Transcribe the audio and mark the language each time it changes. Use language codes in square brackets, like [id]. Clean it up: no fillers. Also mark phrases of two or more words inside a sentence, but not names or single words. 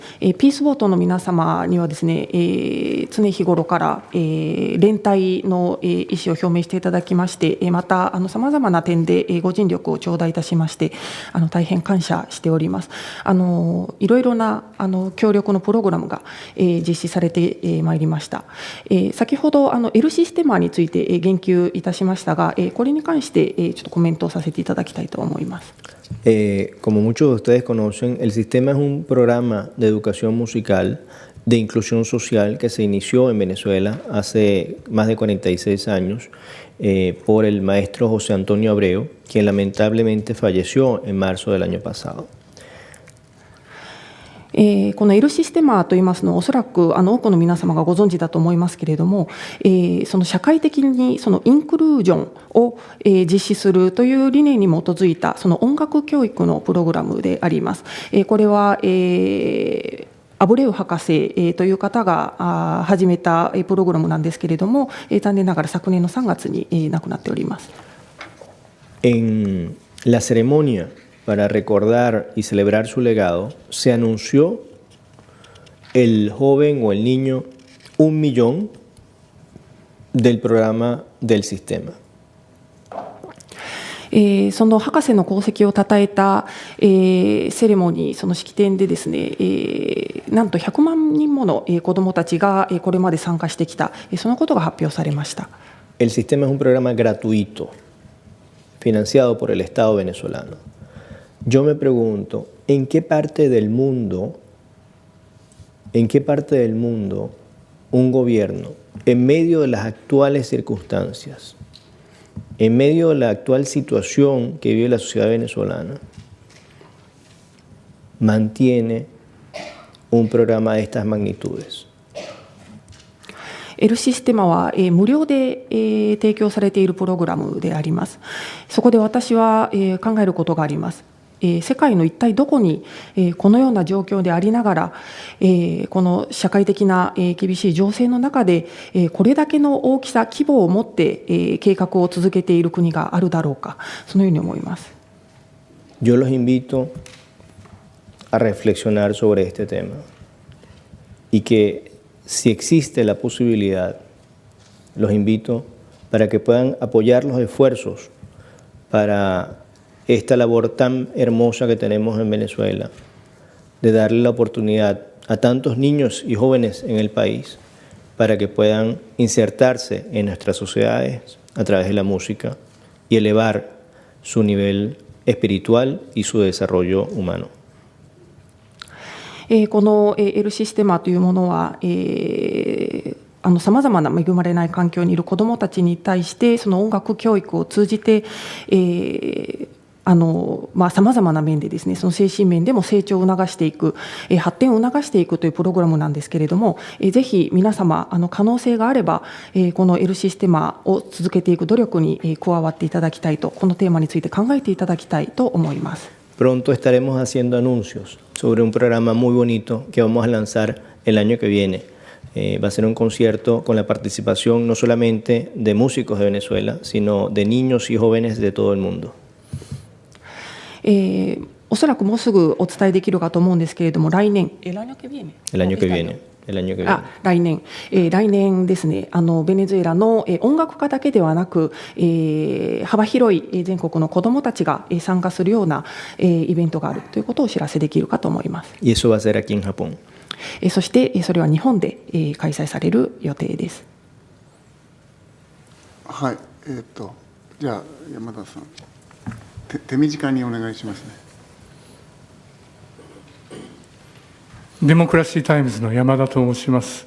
[ja] ピースボートの皆様にはですね、常日頃から連帯の意思を表明していただきまして、またさまざまな点でご尽力を頂戴いたしまして、大変感謝しております。いろいろな協力のプログラムが実施されてまいりました。先ほどLシステマについて言及いたしましたが、これに関してちょっとコメントをさせていただきたいと思います。 [es] Como muchos de ustedes conocen, el sistema es un programa de educación musical de inclusión social que se inició en Venezuela hace más de 46 años por el maestro José Antonio Abreu, quien lamentablemente falleció en marzo del año pasado. [ja] この L システマといいますのは、おそらく多くの皆様がご存知だと思いますけれども、その社会的にそのインクルージョンを実施するという理念に基づいたその音楽教育のプログラムであります。これはアブレウ博士という方が始めたプログラムなんですけれども、残念ながら昨年の3月に亡くなっております。 [es] En la ceremonia para recordar y celebrar su legado, se anunció el joven o el niño 1 millón del programa del sistema. [ja] その博士の功績をたたえたセレモニー、その式典でですね、なんと100万人もの子どもたちがこれまで参加してきた、そのことが発表されました。 [es] El sistema es un programa gratuito, financiado por el Estado venezolano. Yo me pregunto, ¿en qué parte del mundo un gobierno, en medio de las actuales circunstancias, en medio de la actual situación que vive la sociedad venezolana, mantiene un programa de estas magnitudes? [ja] Lシステマは無料で提供されているプログラムであります。そこで私は考えることがあります。世界の一体どこにこのような状況でありながら、この社会的な厳しい情勢の中でこれだけの大きさ規模を持って計画を続けている国があるだろうか、そのように思います。 [es] Yo los invito a reflexionar sobre este tema y que si existe la posibilidad, los invito para que puedan apoyar los esfuerzos para esta labor tan hermosa que tenemos en Venezuela, de darle la oportunidad a tantos niños y jóvenes en el país para que puedan insertarse en nuestras sociedades a través de la música y elevar su nivel espiritual y su desarrollo humano. [ja] この L システマというものは、さまざまな恵まれない環境にいる子どもたちに対してその音楽教育を通じて、さまざまな面でですね、その精神面でも成長を促していく、発展を促していくというプログラムなんですけれども、ぜひ皆様可能性があれば、この L システマを続けていく努力に加わっていただきたいと、このテーマについて考えていただきたいと思います。 [es] Pronto estaremos haciendo anuncios sobre un programa muy bonito que vamos a lanzar el año que viene. Va a ser un concierto con la participación no solamente de músicos de Venezuela, sino de niños y jóvenes de todo el mundo. [ja] おそらくもうすぐお伝えできるかと思うんですけれども、来年、 [es] el año que viene el año que viene? [ja] 来年ですね、ベネズエラの音楽家だけではなく、幅広い全国の子どもたちが参加するようなイベントがあるということをお知らせできるかと思います。 [es] Y eso va a ser aquí en Japón. [ja] そしてそれは日本で開催される予定です。はい、じゃあ山田さん、手短にお願いしますね。デモクラシータイムズの山田と申します。